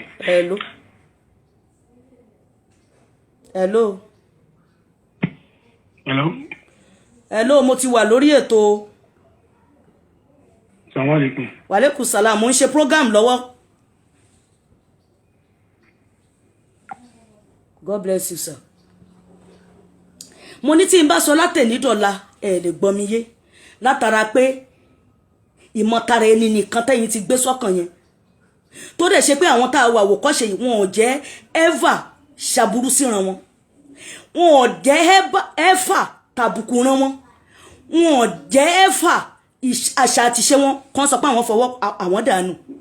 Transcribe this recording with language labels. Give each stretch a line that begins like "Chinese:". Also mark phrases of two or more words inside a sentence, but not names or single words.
English: Hello. Hello. Hello.
Yoruba: Hello, mo ti wà lórí ètò.
Arabic: السلام عليكم. وعليكم السلام,
Yoruba: mo ń ṣe program lọ́wọ́.
English: God bless you, sir.
Yoruba: Mo ní tí n bá sọ látẹ̀ní dọ̀la lè gbọ́ mi yé látara pé ìmọ̀tara ẹni nìkan tẹ́yìn ti gbé sọ́kàn yẹn tó dẹ̀ ṣe pé àwọn tá a wà wòkọ́ṣe yìí wọn ò jẹ́ ever ṣàbúrú síran wọn wọn ò jẹ́ ever tàbùkù ran wọn wọn ò jẹ́ ever àṣà àtiṣe wọn kan sọ pé àwọn fọwọ́ àwọn dànù.